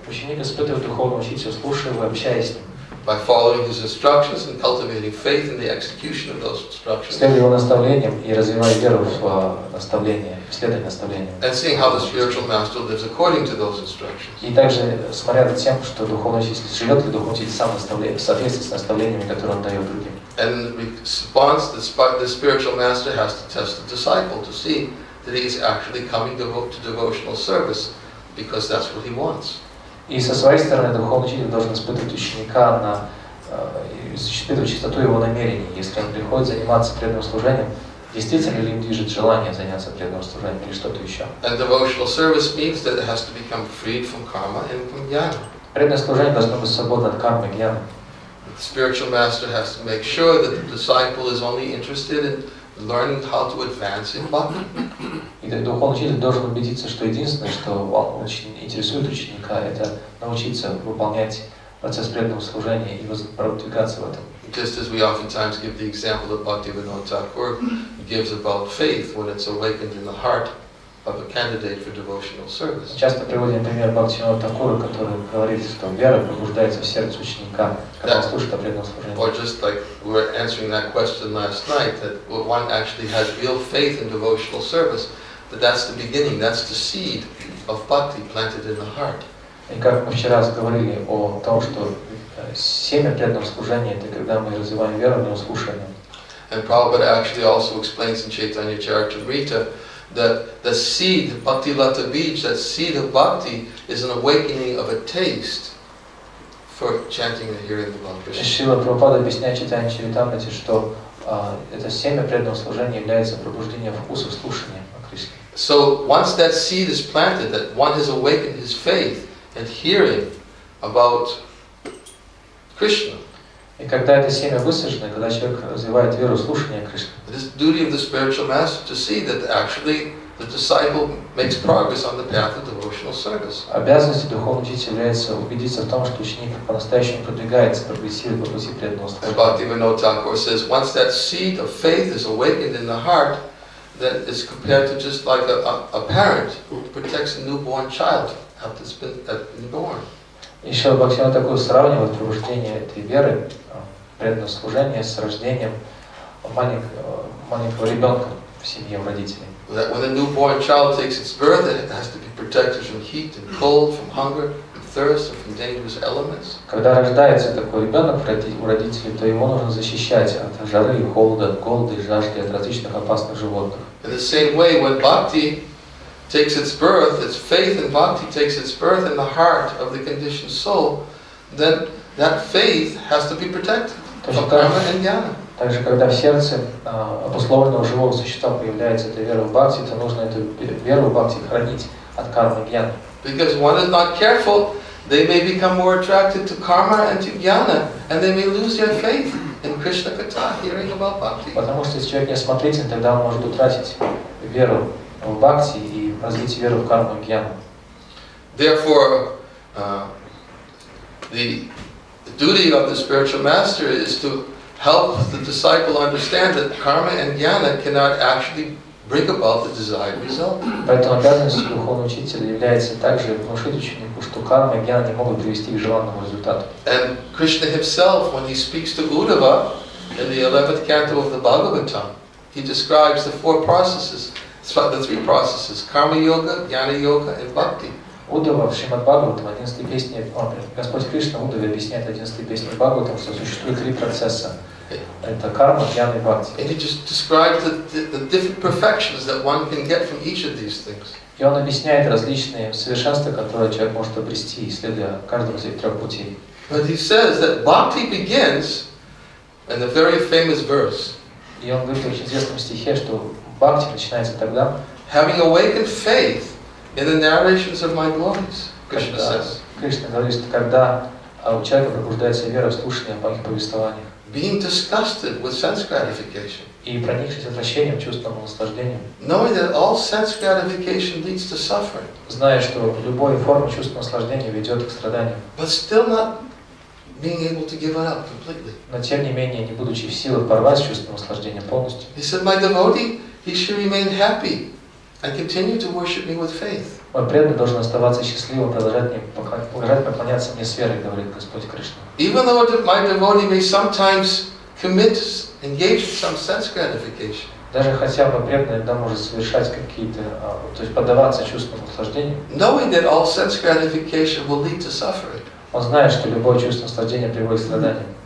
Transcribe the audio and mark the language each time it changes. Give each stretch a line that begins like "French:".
Russian: Ученик испытывает духовного учителя, слушая его, общаясь с ним.
English: by following his instructions and cultivating faith in the execution of those instructions.
Russian: Следуя его наставлениям и развивая веру в наставления, следуя наставлениям.
English: And seeing how the spiritual master lives according to those instructions.
Russian: И также смотря за тем, что духовный учитель живет ли духовный учитель сам в соответствии с наставлениями, которые он дает другим.
English: And in response, the spiritual master has to test the disciple to see that he is actually coming to devotional service, because that's what he wants.
Russian: И со своей стороны духовный учитель должен испытывать ученика испытывать чистоту его намерений. Если он приходит заниматься преданным служением, действительно ли им движет желание заняться преданным служением или что-то еще.
English: And devotional service means that it has to become freed from karma and from jnana.
Russian: Преданное служение должно быть свободно от кармы и гьяны.
English: The spiritual master has to make sure that the disciple is only interested in learning how to advance in bhakti.
Russian: И духовный учитель должен убедиться, что единственное, что интересует ученика, это научиться выполнять процесс преданного служения и продвигаться в этом.
English: Just as we oftentimes give the example that Bhaktivinoda Thakur gives about faith when it's awakened in the heart of a candidate for devotional service.
Russian: Часто приводим пример Бхактивинода Тхакура, который говорит, что вера пробуждается в сердце ученика, когда он слушает о преданном служении.
English: Or just like we were answering that question last night, that one actually has real faith in devotional service, that's the beginning, that's the seed of bhakti planted in the heart.
Russian: И как мы вчера говорили о том, что семя преданного служения – это когда мы развиваем веру в него слушанием.
English: And Prabhupada actually also explains in Chaitanya Charitamrita that the seed, Bhakti Lata Bij, that seed of bhakti is an awakening of a taste for chanting and hearing about Krishna.
Russian: Шрила Прабхупада объясняет Чайтанья Чаритамрите, что это семя преданного служения является пробуждением вкуса слушания о Кришне.
English: So once that seed is planted, that one has awakened his faith and hearing about Krishna.
Russian: И когда это семя высажено, когда человек развивает веру слушания Кришны,
English: it is the duty of the spiritual master to see that actually the disciple makes progress on the path of devotional service.
Russian: Обязанностью духовного учителя является убедиться в том, что ученик по-настоящему продвигается, прогрессирует по пути преданного
English: And
Russian: служения.
English: Bhaktivinoda Thakur says, once that seed of faith is awakened in the heart, then it's compared to just like a parent who protects a newborn child after it's been born.
Russian: Еще Бхактивинода Тхакур сравнивает пробуждение этой веры, преданного служения с рождением маленького ребенка в семье у родителей.
English: That when a newborn child takes its birth, it has to be protected from heat and cold, from hunger and thirst, and from dangerous elements.
Russian: Когда рождается такой ребенок у родителей, то его нужно защищать от жары и холода, от голода и жажды, от различных опасных животных.
English: In the same way, when bhakti takes its birth, its faith in bhakti takes its birth in the heart of the conditioned soul, then that faith has to be protected from karma and jnana.
Russian: Также, когда в сердце обусловленного живого существа появляется эта вера в бхакти, то нужно эту веру в бхакти хранить от кармы и гьяны.
English: Because one is not careful, they may become more attracted to karma and to jnana, and they may lose their faith in Krishna Katha, hearing about bhakti.
Russian: Потому что если человек неосмотрителен, тогда он может утратить веру в бхакти и развить веру в карму и гьяну.
English: Therefore, the duty of the spiritual master is to help the disciple understand that karma and jnana cannot actually bring about the desired result.
Russian: Поэтому обязанностью духовного учителя является также внушить ученику, что карма и гьяна не могут привести к желанному результату.
English: And Krishna himself, when he speaks to Uddhava in the 11th canto of the Bhagavatam, he describes the four processes, the three processes, karma yoga, jnana yoga, and bhakti.
Russian: Уддава в Шримад Бхагаватам, 11 песне, Господь Кришна Уддаве объясняет 11 песне Бхагаватам, что существует три процесса. Это карма, гьяна и бхакти.
English: And he just describes the different perfections that one can get from each of these things.
Russian: И он объясняет различные совершенства, которые человек может обрести, исследуя каждого из этих трех путей.
English: But he says that bhakti begins in a very famous verse.
Russian: И он говорит в очень известном стихе, что бхакти начинается тогда,
English: having awakened faith in the narrations of my glories, Krishna says.
Russian: Кришна говорит, что когда у человека пробуждается вера в слушание о моих повествованиях,
English: being disgusted with sense gratification,
Russian: и проникшись отвращением, чувством наслаждением,
English: knowing that all sense gratification leads to suffering,
Russian: зная, что любая форма чувства наслаждения ведет к страданию,
English: but still not being able to give it up completely.
Russian: но тем не менее, не будучи в силах порвать чувство наслаждения полностью.
English: He said, my devotee, he should remain happy and continue to worship me with faith.
Russian: Мой преданный должен оставаться счастливым, продолжать поклоняться мне с верой, говорит Господь Кришна.
English: Even though my devotee may sometimes engage in some sense gratification.
Russian: Даже хотя бы преданный иногда может совершать какие-то, то есть поддаваться чувствам наслаждения.
English: Knowing that all sense gratification will lead to suffering.
Russian: Он знает, что любое чувство наслаждения приводит к страданиям.